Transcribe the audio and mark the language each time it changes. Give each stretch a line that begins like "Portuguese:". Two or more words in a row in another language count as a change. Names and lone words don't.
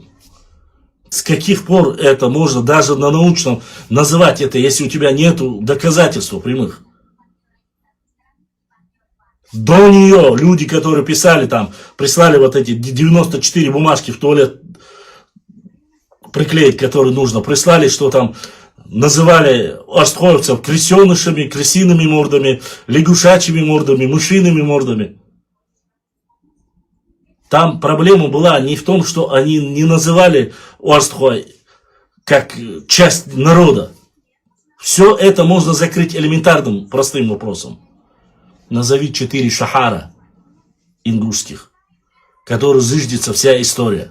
Russian: С каких пор это можно даже на научном называть это, если у тебя нет доказательств прямых? До нее люди, которые писали там, прислали вот эти 94 бумажки в туалет приклеить, которые нужно, прислали, что там называли остхоевцев крысенышами, крысиными мордами, лягушачьими мордами, мышиными мордами. Там проблема была не в том, что они не называли Уарстхой как часть народа. Все это можно закрыть элементарным, простым вопросом. Назови 4 шахара ингушских, которые зыждется вся история.